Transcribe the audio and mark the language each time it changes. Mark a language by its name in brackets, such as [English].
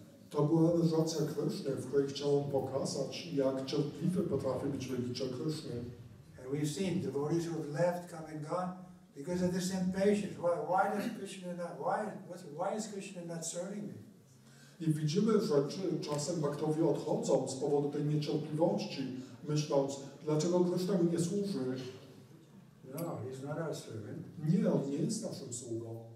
[Polish] To była aranżacja Kryszny, w której chciał on pokazać, jak cierpliwy potrafi być wielbiciel Kryszny. [English] And we've seen devotees who have left, come and gone because of this impatience. Why does Krishna not? Why is Krishna not serving me? [Polish] I widzimy, że czasem baktowie odchodzą z powodu tej niecierpliwości, myśląc, dlaczego Kryszna mi nie służy. [English] No, he's not our servant. [Polish] Nie, on nie jest naszym sługą.